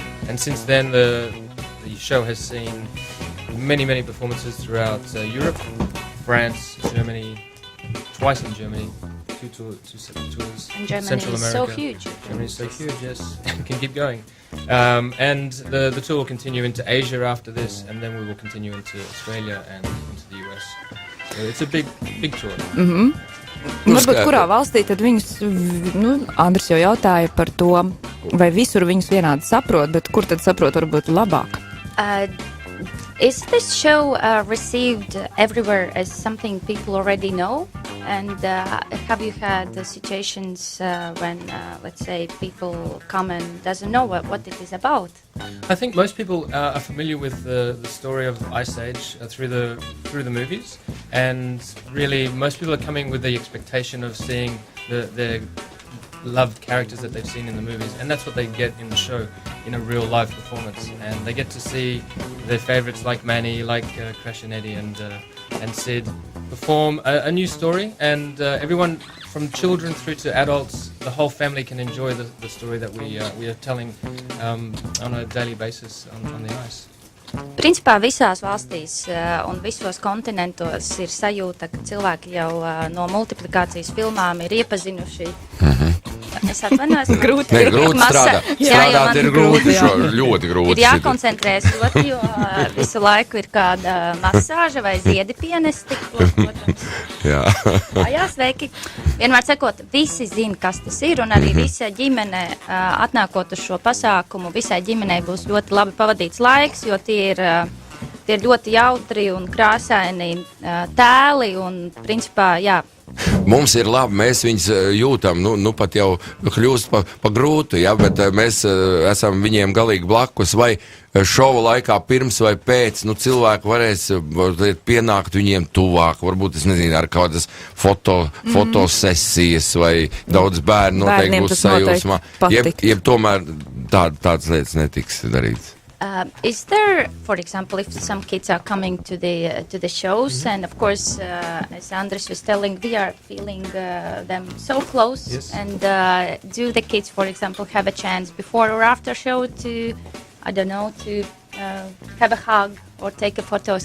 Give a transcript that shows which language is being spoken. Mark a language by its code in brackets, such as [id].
[en] And since then, the show has seen many performances throughout Europe, France, Germany, twice in Germany, two tours, And Germany Central is America. so huge. Germany is so huge, yes. Can keep going. And the tour will continue into Asia after this, and then we will continue into Australia and into the US. So it's a big tour. [lv] Varbūt kurā valstī tad viņus, Andris jau jautāja par to, vai visur viņus vienādi saprot, bet kur tad saprot varbūt labāk? [en] Is this show received everywhere as something people already know? And have you had situations when, let's say, people come and doesn't know what it is about? I think most people are familiar with the story of Ice Age through the movies, and really most people are coming with the expectation of seeing the loved characters that they've seen in the movies, and that's what they get in the show in a real live performance, and they get to see their favourites like Manny, like Crash and Eddie and Sid perform a new story, and everyone from children through to adults, the whole family can enjoy the story that we are telling on a daily basis on the ice. [lv] Principā visās valstīs un visos kontinentos ir sajūta, ka cilvēki jau no multiplikācijas filmām ir iepazinuši. Es atvainojos. Grūti strādāt. Strādāt ir grūti, ļoti grūti. Ir jākoncentrēs ļoti, jo visu laiku ir kāda masāža vai ziedi pienesti. Protams. Jā. Jā, sveiki. Vienmēr sakot, visi zina, kas tas ir, un arī visa ģimene atnākot uz šo pasākumu, visai ģimenei būs ļoti labi pavadīts laiks, jo tie ir ļoti jautri un krāsaini tēli, un principā, jā. Mums ir labi, mēs viņus jūtam, pat jau kļūst pa grūtu, bet mēs esam viņiem galīgi blakus, vai šova laikā pirms vai pēc, cilvēki varēs pienākt viņiem tuvāk, varbūt, es nezinu, ar kādas fotosesijas, vai daudz bērnu noteikti būs sajūsmā, jeb tomēr tādas lietas netiks darīts. [en] Is there, for example, if some kids are coming to the shows, and of course, as Andres was telling, we are feeling them so close. Yes. And do the kids, for example, have a chance before or after show to, I don't know, to have a hug or take a photos?